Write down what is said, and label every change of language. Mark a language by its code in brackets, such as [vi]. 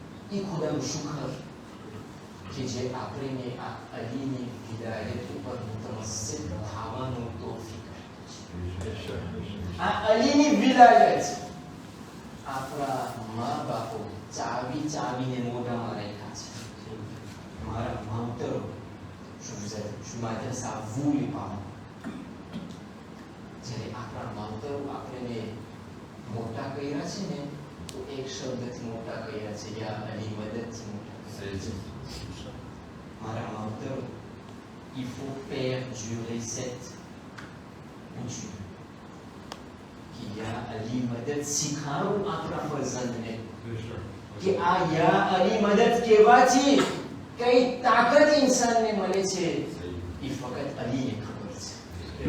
[gu] એ ખુદાનું શુક્ર કે જે આપણને આ અલીની વિલાયત ઉપર મુતમસ્સિક થવાનો તૌફીક આપ્યો. આ અલીની વિલાયત આપણા મા બાપો ચાવીને મોઢામાં રાખ્યા છે. મારા માવતરો, [fr] je m'adresse à vous les parents. [gu] જ્યારે આપણા માવતરો આપણને મોટા કર્યા છે ને તો એક શબ્દથી મોટા કર્યા છે, યા અલી મદદથી મોટા કર્યા છે. મારા માવતરો, [fr] il faut perdurer cette coutume. [gu] યા અલી મદદ શીખાડું આપણા ફરજંદને કે આ યા અલી મદદ કહેવાથી કઈ તાકાત ઇન્સાનને મળે છે એ ફક્ત અલીને ખબર છે.